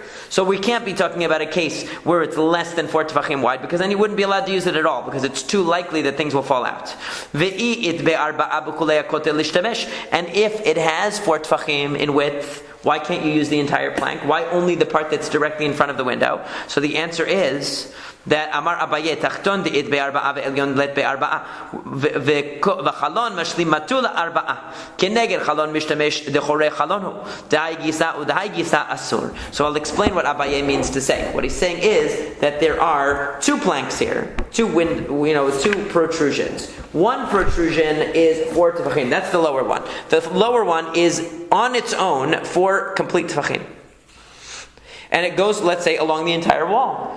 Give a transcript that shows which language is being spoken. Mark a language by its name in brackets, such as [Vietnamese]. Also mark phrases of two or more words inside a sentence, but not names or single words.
[English] So we can't be talking about a case where it's less than 4 tefachim wide, because then you wouldn't be allowed to use it at all, because it's too likely that things will fall out. And if it has 4 tefachim in width, why can't you use the entire plank? Why only the part that's directly in front of the window? [Aramaic] So the answer is that אמר אביי תחתון דאית בארבעה ועליון לית בארבעה וחלון משלים מטולא ארבעה כנגד חלון משתמש דחורי חלונו דאי גיסא ודאי גיסא אסור. [English] So I'll explain what Abaye means to say. What he's saying is that there are 2 planks here, 2 protrusions. One protrusion is 4 tefachim. That's the lower one. The lower one is on its own 4 complete tefachim, and it goes, let's say, along the entire wall.